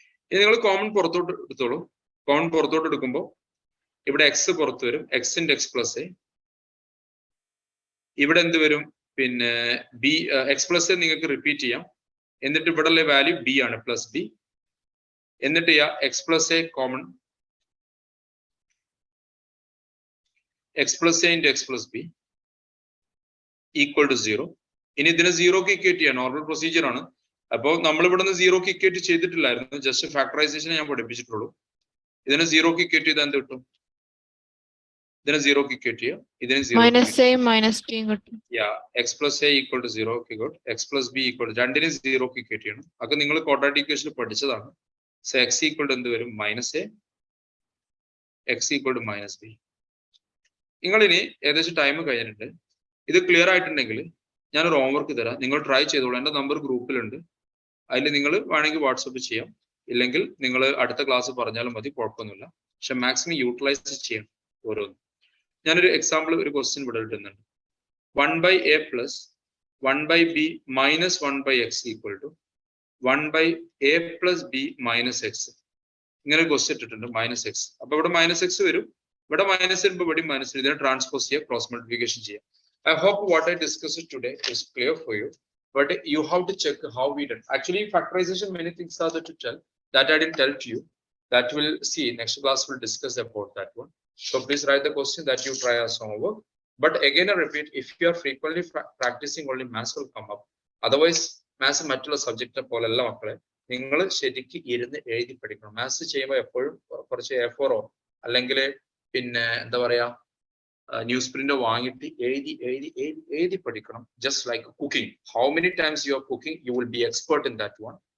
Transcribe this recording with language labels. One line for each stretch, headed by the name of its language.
Malayalam: ഇനി നിങ്ങൾ കോമൺ പുറത്തോട്ട് എടുത്തോളൂ. കോമൺ പുറത്തോട്ട് എടുക്കുമ്പോൾ ഇവിടെ എക്സ് പുറത്ത് വരും, എക്സിന്റെ എക്സ് പ്ലസ് എ. ഇവിടെ എന്ത് വരും, പിന്നെ ബി എക്സ് പ്ലസ് എ നിങ്ങൾക്ക് റിപ്പീറ്റ് ചെയ്യാം. എന്നിട്ട് ഇവിടെയുള്ള വാല്യൂ ബി ആണ്, പ്ലസ് ബി. എന്നിട്ട് X plus A common,
English: x plus a into x plus b equal to 0.
Malayalam: ഇനി ഇതിനെ സീറോക്ക് ഇക്വേറ്റ് ചെയ്യാം, നോർമൽ പ്രൊസീജിയർ ആണ്. അപ്പോൾ നമ്മൾ ഇവിടെ നിന്ന് സീറോക്ക് ഇക്വേറ്റ് ചെയ്തിട്ടില്ലായിരുന്നു, ജസ്റ്റ് ഫാക്ടറൈസേഷൻ ഞാൻ പഠിപ്പിച്ചിട്ടുള്ളൂ. ഇതിനെ സീറോക്ക് ഇക്വേറ്റ് ചെയ്താൽ എന്ത് കിട്ടും? ഇതിനെ സീറോക്ക് ഇക്വേറ്റ് ചെയ്യാം, ഇതിനെ മൈനസ് എ മൈനസ് ടി കിട്ടും. X plus A equal to zero, good. X plus B equal to, രണ്ടിനെ സീറോക്ക് ഇക്വേറ്റ് ചെയ്യണം. അതൊക്കെ നിങ്ങൾ ക്വാഡ്രാറ്റിക് ഇക്വേഷനിൽ പഠിച്ചതാണ്. സോ എക്സ് ഈക്വൽ ടു എന്ത് വരും? Minus A, X equal to minus B. നിങ്ങളിനി ഏകദേശം ടൈം കഴിഞ്ഞിട്ടുണ്ട്. ഇത് ക്ലിയർ ആയിട്ടുണ്ടെങ്കിൽ ഞാനൊരു ഹോംവർക്ക് തരാം, നിങ്ങൾ ട്രൈ ചെയ്തോളൂ. എൻ്റെ നമ്പർ ഗ്രൂപ്പിലുണ്ട്, അതിൽ നിങ്ങൾ വേണമെങ്കിൽ വാട്സപ്പ് ചെയ്യാം, ഇല്ലെങ്കിൽ നിങ്ങൾ അടുത്ത ക്ലാസ് പറഞ്ഞാലും മതി, കുഴപ്പമൊന്നുമില്ല. പക്ഷെ മാക്സിമം യൂട്ടിലൈസ് ചെയ്യണം ഓരോന്നും. ഞാനൊരു എക്സാമ്പിൾ, ഒരു ക്വസ്റ്റ്യൻ ഇവിടെ ഇട്ടുന്നുണ്ട്. 1/a plus 1/b minus 1/x equal to 1/a plus b minus X. ഇങ്ങനെ ഒരു ക്വസ്റ്റ്യൻ ഇട്ടിട്ടുണ്ട്, മൈനസ് എക്സ്. അപ്പൊ ഇവിടെ മൈനസ് എക്സ് വരും, ഇവിടെ മൈനസ് വരുമ്പോൾ ഇവിടെ മൈനസ്, ഇതിനെ ട്രാൻസ്പോസ് ചെയ്യുക, ക്രോസ് മൾട്ടിപ്ലിക്കേഷൻ ചെയ്യുക.
English: I hope what I discussed today is clear for you, but you have to check how we did. Actually, factorization, many things are there to tell that I didn't tell to you. That we'll see. Next class we'll discuss about that one. So please write the question that you try as homework. But again, I repeat, if you are frequently practicing, only maths will come up. Otherwise, maths
Malayalam: മറ്റുള്ള സബ്ജക്റ്റിനെ പോലെയല്ല മക്കളെ. നിങ്ങൾ ശരിക്കും ഇരുന്ന് എഴുതി പഠിക്കണം. Maths ചെയ്യുമ്പോൾ എപ്പോഴും കുറച്ച് A4 അല്ലെങ്കിൽ പിന്നെ എന്താ പറയാ ന്യൂസ് പ്രിന്റ് വാങ്ങിയിട്ട് എഴുതി പഠിക്കണം.
English: Just like cooking, how many times you are cooking, you will be expert in that one.